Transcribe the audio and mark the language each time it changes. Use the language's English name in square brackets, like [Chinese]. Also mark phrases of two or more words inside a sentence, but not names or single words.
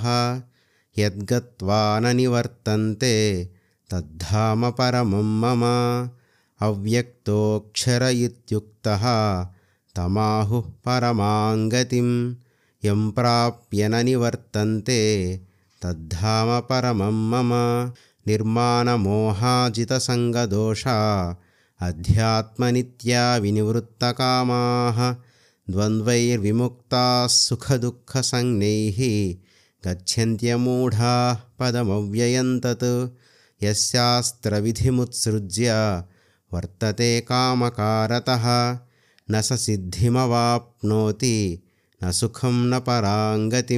[Sanskrit] यद्गत्वा न निवर्तन्ते तद्धाम परमं मम. अव्यक्तोऽक्षर इत्युक्तः तमाहुः परमां गतिं. यं प्राप्य न निवर्तन्ते तद्धाम परमं मम. నిర్మాణమోహాజితసంగదోషా అధ్యాత్మనిత్యా వినివృత్తకామాః ద్వంద్వైర్విముక్తాः సుఖదుఃఖసంజ్ఞైః గచ్చన్త్యమూఢాః పదమవ్యయం తత్ యస్శాస్త్రవిధిముత్సృజ్య వర్తతే కామకారతః న స సిద్ధిమవాప్నోతి న సుఖం న పరాంగతిం